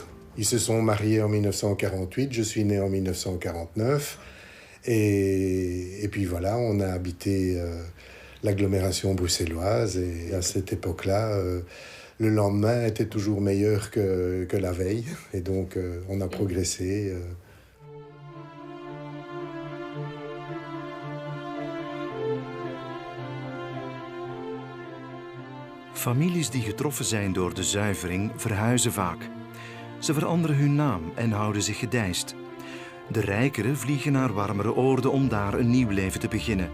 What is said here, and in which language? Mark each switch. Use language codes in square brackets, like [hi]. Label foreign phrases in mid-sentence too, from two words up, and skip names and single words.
[fr] Ils se sont mariés en 1948, je suis né en 1949 et puis voilà, on a habité l'agglomération bruxelloise et à cette époque-là, le lendemain était toujours meilleur que la veille et donc on a progressé. [nl] Families die getroffen zijn door de zuivering verhuizen vaak. Ze veranderen hun naam en houden zich gedijst. De rijkeren vliegen naar warmere oorden om daar een nieuw leven te beginnen.